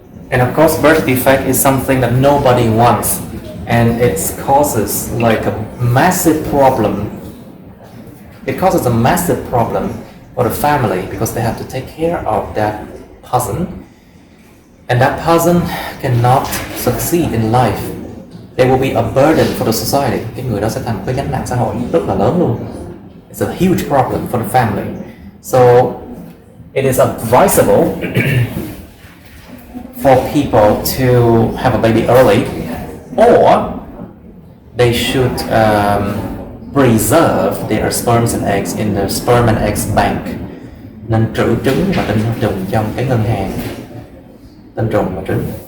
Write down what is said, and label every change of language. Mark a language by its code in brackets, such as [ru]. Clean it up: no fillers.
[en] And of course, birth defect is something that nobody wants, and it causes like a massive problem. It causes a massive problem for the family because they have to take care of that person, and that person cannot succeed in life. They will be a burden for the society. [vi] Cái người đó sẽ thành một cái gánh nặng xã hội rất là lớn luôn. [en] It's a huge problem for the family. So it is advisable for people to have a baby early, or they should preserve their sperms and eggs in the sperm and eggs bank. [vi] Nên trữ trứng và tinh trùng trong cái ngân hàng tinh trùng và trứng.